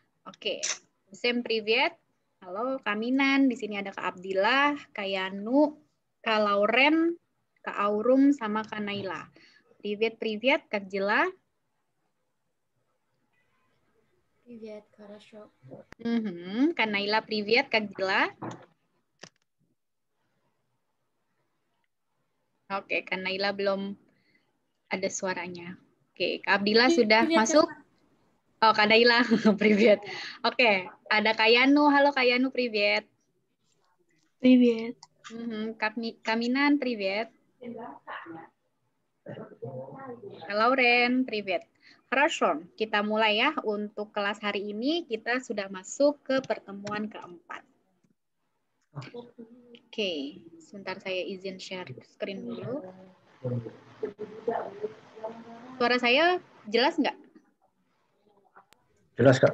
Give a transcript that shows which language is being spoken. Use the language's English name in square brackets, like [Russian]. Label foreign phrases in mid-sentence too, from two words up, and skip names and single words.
[Indonesian] Oke. [Russian] Всем привет. [Indonesian] Halo, Kaminan. Di sini ada Kak Abdillah, Kak Yanu, Kak Lauren, Kak Aurum, sama Kak Naila. [Russian] Привет, как дела? Привет, хорошо. [Indonesian] Kak Naila, [Russian] привет, как дела? [Indonesian] Oke, Kak Naila belum ada suaranya. Oke, Kak Abdillah sudah [Russian] Привет, [Indonesian] masuk? Oh, Kak Naila, привет. Oke, ada Kak Yanu. Halo, Kak Yanu, привет. [Russian] Привет. [Indonesian] Kaminan, привет. Kak Lauren, привет. [Russian] Хорошо, [Indonesian] kita mulai ya. Untuk kelas hari ini kita sudah masuk ke pertemuan keempat. Oke, sebentar saya izin share screen dulu. Suara saya jelas nggak? Jelas, Kak.